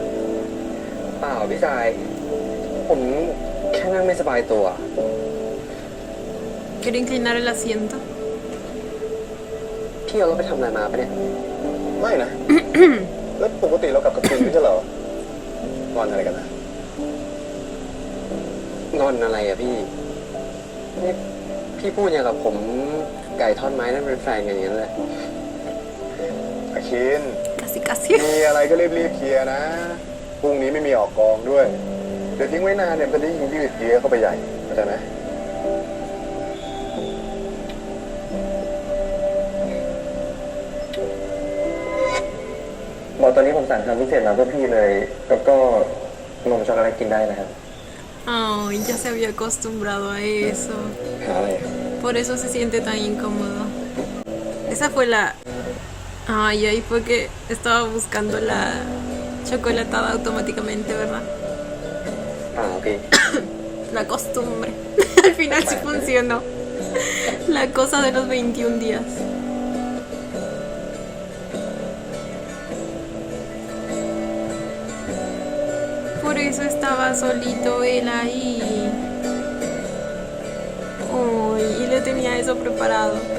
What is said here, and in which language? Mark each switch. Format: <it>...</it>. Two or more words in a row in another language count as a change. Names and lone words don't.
<th>เปล่าพี่ชาย ผมแค่นั่งไม่สบายตัว</th> <es>¿Quiere inclinar el asiento?</es> <th>พี่เอารถไปทำอะไรมาปะเนี่ย ไม่นะ แล้วปกติเรากลับกับคินไม่ใช่เหรองอนอะไรกันนะ งอนอะไรอะพี่นี่พี่พูดอย่างกับผมไก่ทอดไม้นั่นเป็นแฟนกันอย่างนั้นเลย อาคิน</th> <es>Casi, casi.</es> <th>มีอะไรก็รีบเคลียร์นะ พรุ่งนี้ไม่มีออกกองด้วย เดี๋ยวทิ้งไว้นานเนี่ยมันจะยิ่งยืดเยื้อเข้าไปใหญ่เข้าใจไหม บอกตอนนี้ผมสั่งทำพิเศษมาเพื่อพี่เลย แล้วก็นมช็อกโกแลตกินได้นะครับ</th> <es>Ay, ya se había acostumbrado a eso.</es> <th>หาอะไร</th> <es>Por eso se siente tan incómodo. Esa fue la... Ay, ahí fue que estaba buscando la chocolatada automáticamente, ¿verdad?</es> <th>พี่</th> <es>La costumbre. Al final sí funcionó. La cosa de los 21 días. Por eso estaba solito él ahí. Uy, y le tenía eso preparado.</es>